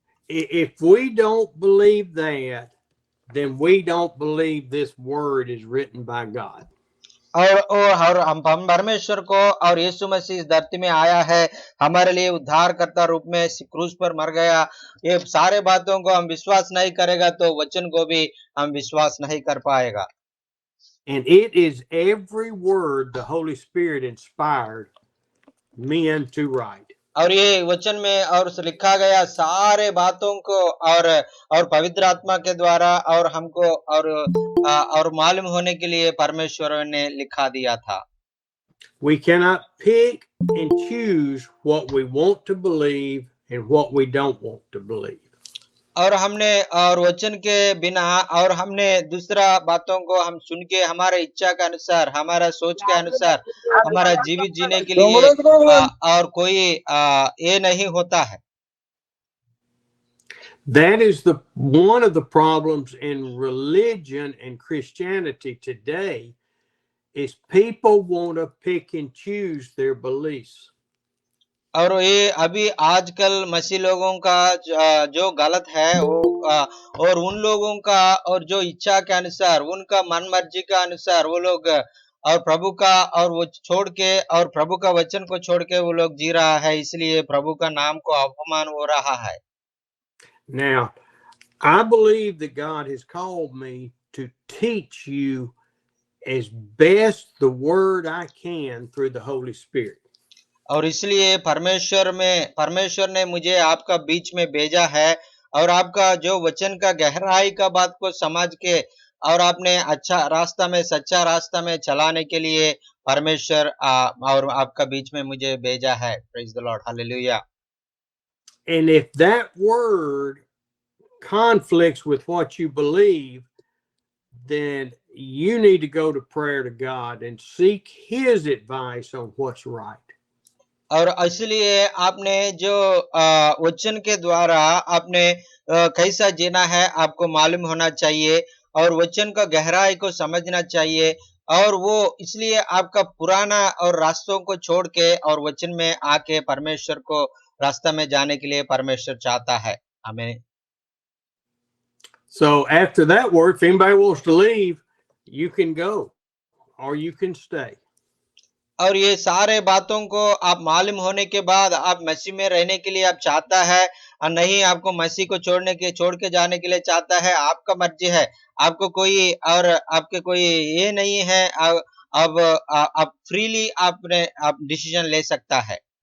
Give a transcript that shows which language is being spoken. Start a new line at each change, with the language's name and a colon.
English: If we don't believe that, then we don't believe this word is written by God.
Hindi: और हम परमेश्वर को और यीशु मसीह इस धरती में आया है, हमारे लिए उद्धारकर्ता रूप में क्रूस पर मर गया। ये सारे बातों को हम विश्वास नहीं करेगा तो वचन को भी हम विश्वास नहीं कर पाएगा।
English: And it is every word the Holy Spirit inspired men to write.
Hindi: और ये वचन में और लिखा गया सारे बातों को और पवित्र आत्मा के द्वारा और हमको और मालूम होने के लिए परमेश्वर ने लिखा दिया था।
English: We cannot pick and choose what we want to believe and what we don't want to believe.
Hindi: और वचन के बिना और हमने दूसरा बातों को हम सुन के हमारे इच्छा के अनुसार, हमारा सोच के अनुसार हमारा जीवित जीने के लिए और कोई ये नहीं होता है।
English: That is one of the problems in religion and Christianity today is people want to pick and choose their beliefs.
Hindi: और ये अभी आजकल मसीह लोगों का जो गलत है वो और उन लोगों का और जो इच्छा के अनुसार उनका मन मर्जी का अनुसार वो लोग और प्रभु का और वो छोड़ के और प्रभु का वचन को छोड़ के वो लोग जी रहा है, इसलिए प्रभु का नाम को अपमान हो रहा है।
English: Now, I believe that God has called me to teach you as best the word I can through the Holy Spirit.
Hindi: और इसलिए परमेश्वर ने मुझे आपका बीच में भेजा है और आपका जो वचन का गहराई का बात को समझ के और आपने अच्छा रास्ता में सच्चा रास्ता में चलाने के लिए परमेश्वर और आपका बीच में मुझे भेजा है।
English: Praise the Lord, hallelujah. And if that word conflicts with what you believe, then you need to go to prayer to God and seek his advice on what's right.
Hindi: और इसलिए आपने जो वचन के द्वारा आपने कैसा जीना है आपको मालूम होना चाहिए और वचन का गहराई को समझना चाहिए और वो इसलिए आपका पुराना और रास्तों को छोड़ के और वचन में आके परमेश्वर को रास्ता में जाने के लिए परमेश्वर चाहता है।
English: आमीन। So after that word, if anybody wants to leave, you can go or you can stay.
Hindi: और ये सारे बातों को आप मालूम होने के बाद आप मसीह में रहने के लिए आप चाहता है और नहीं आपको मसीह को छोड़ के जाने के लिए चाहता है, आपका मर्जी है। आपको कोई और आपके कोई ये नहीं है, अब आप फ्रीली आप डिसीजन ले सकता है।